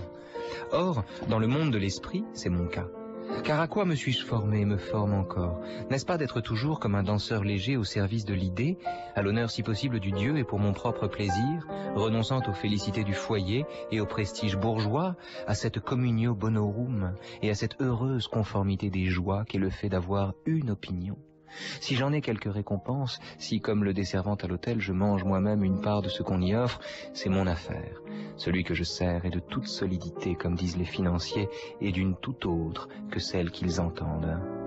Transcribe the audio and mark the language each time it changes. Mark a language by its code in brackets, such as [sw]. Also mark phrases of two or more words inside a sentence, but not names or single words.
[fr] Or, dans le monde de l'esprit, c'est mon cas. Car à quoi me suis-je formé et me forme encore? N'est-ce pas d'être toujours comme un danseur léger au service de l'idée, à l'honneur si possible du Dieu et pour mon propre plaisir, renonçant aux félicités du foyer et au prestige bourgeois, à cette [la] communio bonorum [fr] et à cette heureuse conformité des joies qu'est le fait d'avoir une opinion? Si j'en ai quelques récompenses, si comme le desservant à l'hôtel je mange moi-même une part de ce qu'on y offre, c'est mon affaire. Celui que je sers est de toute solidité, comme disent les financiers, et d'une toute autre que celle qu'ils entendent.